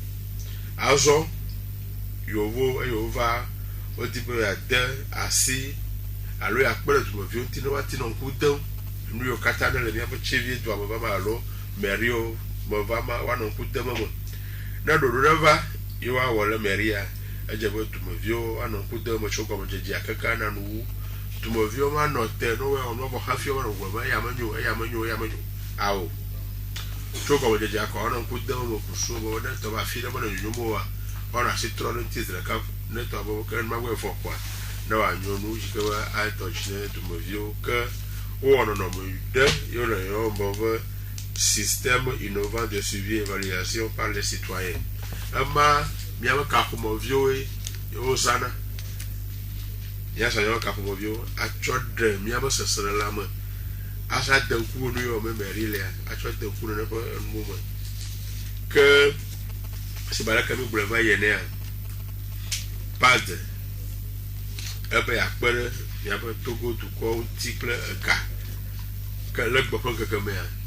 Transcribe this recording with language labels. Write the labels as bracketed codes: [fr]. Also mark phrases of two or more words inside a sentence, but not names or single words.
[ee] azɔ yovo eye wova wodi be yeade asi alo yeakpe ɖe dumeviwo ŋuti ne woate nɔ ŋku dem nu yiwo katã ne le míaƒe tsevie dua me va ma alo meriwo me va ma woanɔ ŋku dem me ne ɖoɖo ɖe va ye woawɔ le meria edze be dumeviwo anɔ ŋku dem me tso gɔmedzedzea keke ana nu wu dumeviwo ma nɔ te ne woawɔ nu vɔ hafi woanɔ gblɔ be eya menyo awo tso gɔmedzedzea kɔ woanɔ ŋku dem me kusu be ne tɔ be afi ɖe mele nyonyom oa woanɔ asi trɔ ɖe ŋuti zi ɖeka ne tɔ be ke numagbe vɔ koa ne wòanyo nu yi ke be adɔ dzi ne dumeviwo ke wowɔ nɔnɔme ɖe yiwo le yɔwɔ be [fr] système innovant de suivi et évaluation par les citoyens [ee] ema míaƒe kaƒomeviwoe wozãna míazɔ míaƒe kaƒomeviwo atsɔ ɖe míaƒe seselelãme asa de ŋku nu yiwo me meri lea atsɔ de ŋku ne ƒe enuwo me ke si ba ɖeke mi gblɔe va yenea pad ebe yeakpe ɖe míaƒe Togo dukɔwo ŋuti kple ega ke le gbɔ ƒe ŋkeke mea